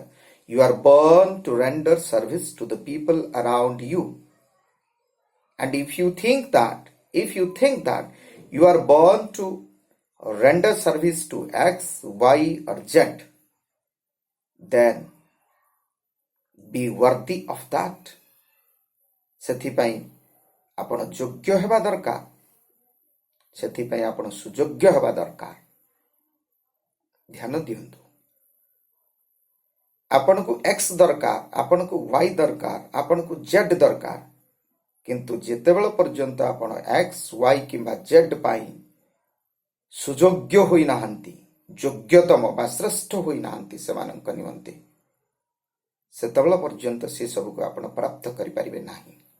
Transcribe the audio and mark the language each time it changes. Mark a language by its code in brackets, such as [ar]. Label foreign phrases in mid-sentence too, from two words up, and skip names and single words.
[en] You are born to render service to the people around you. And if you think that you are born to render service to X, Y or Z, then be worthy of that. [or] ସେଥିପାଇଁ ଆପଣ ଯୋଗ୍ୟ ହେବା ଦରକାର, ସେଥିପାଇଁ ଆପଣ ସୁଯୋଗ୍ୟ ହେବା ଦରକାର। ଧ୍ୟାନ ଦିଅନ୍ତୁ, ଆପଣଙ୍କୁ X ଦରକାର, ଆପଣଙ୍କୁ Y ଦରକାର, ଆପଣଙ୍କୁ Z ଦରକାର, କିନ୍ତୁ ଯେତେବେଳ ପର୍ଯ୍ୟନ୍ତ ଆପଣ X, Y କିମ୍ବା Z ପାଇଁ ସୁଯୋଗ୍ୟ ହୋଇନାହାନ୍ତି, ଯୋଗ୍ୟତମ ବା ଶ୍ରେଷ୍ଠ ହୋଇନାହାନ୍ତି ସେମାନଙ୍କ ନିମନ୍ତେ, ସେତେବେଳ ପର୍ଯ୍ୟନ୍ତ ସେ ସବୁକୁ ଆପଣ ପ୍ରାପ୍ତ କରିପାରିବେ ନାହିଁ।